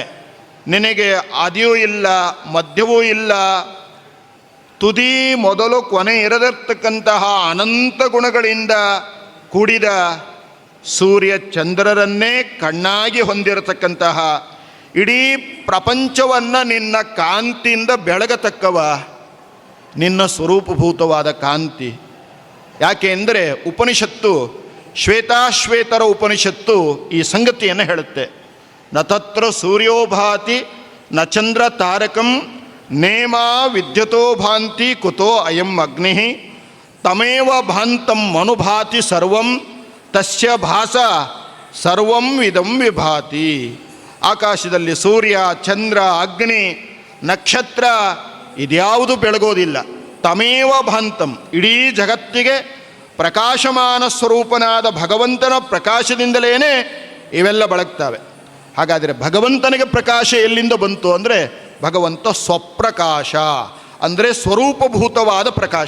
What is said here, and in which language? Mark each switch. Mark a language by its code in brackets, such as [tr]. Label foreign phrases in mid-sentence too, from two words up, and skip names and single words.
[kn] ನಿನಗೆ ಆದಿಯೂ ಇಲ್ಲ, ಮಧ್ಯವೂ ಇಲ್ಲ, ತುದಿ ಮೊದಲು ಕೊನೆ ಇರದಿರ್ತಕ್ಕಂತಹ ಅನಂತ ಗುಣಗಳಿಂದ ಕೂಡಿದ ಸೂರ್ಯ ಚಂದ್ರರನ್ನೇ ಕಣ್ಣಾಗಿ ಹೊಂದಿರತಕ್ಕಂತಹ, ಇಡೀ ಪ್ರಪಂಚವನ್ನು ನಿನ್ನ ಕಾಂತಿಯಿಂದ ಬೆಳಗತಕ್ಕವ ನಿನ್ನ ಸ್ವರೂಪಭೂತವಾದ ಕಾಂತಿ. ಯಾಕೆ ಅಂದರೆ ಉಪನಿಷತ್ತು, ಶ್ವೇತಾಶ್ವೇತರ ಉಪನಿಷತ್ತು ಈ ಸಂಗತಿಯನ್ನು ಹೇಳುತ್ತೆ. [sa] ನ ತತ್ರ ಸೂರ್ಯೋಭಾತಿ ನ ಚಂದ್ರ ತಾರಕಂ ನೇಮ ವಿದ್ಯುತೋ ಭಾಂತಿ ಕುತೋ ಅಯಂ ಅಗ್ನಿ ತಮೇವ ಭಾಂತಂ ಮನುಭಾತಿ ಸರ್ವಂ ತಸ್ಯ ಭಾಸ ಸರ್ವಂ ಇದಂ ವಿಭಾತಿ. [kn] ಆಕಾಶದಲ್ಲಿ ಸೂರ್ಯ, ಚಂದ್ರ, ಅಗ್ನಿ, ನಕ್ಷತ್ರ ಇದ್ಯಾವುದು ಬೆಳಗೋದಿಲ್ಲ. [sa] ತಮೇವ ಭಾಂತಂ, [kn] ಇಡೀ ಜಗತ್ತಿಗೆ ಪ್ರಕಾಶಮಾನ ಸ್ವರೂಪನಾದ ಭಗವಂತನ ಪ್ರಕಾಶದಿಂದಲೇ ಇವೆಲ್ಲ ಬೆಳಗ್ತವೆ. ಹಾಗಾದರೆ ಭಗವಂತನಿಗೆ ಪ್ರಕಾಶ ಎಲ್ಲಿಂದ ಬಂತು ಅಂದರೆ ಭಗವಂತ ಸ್ವಪ್ರಕಾಶ ಅಂದರೆ ಸ್ವರೂಪಭೂತವಾದ ಪ್ರಕಾಶ.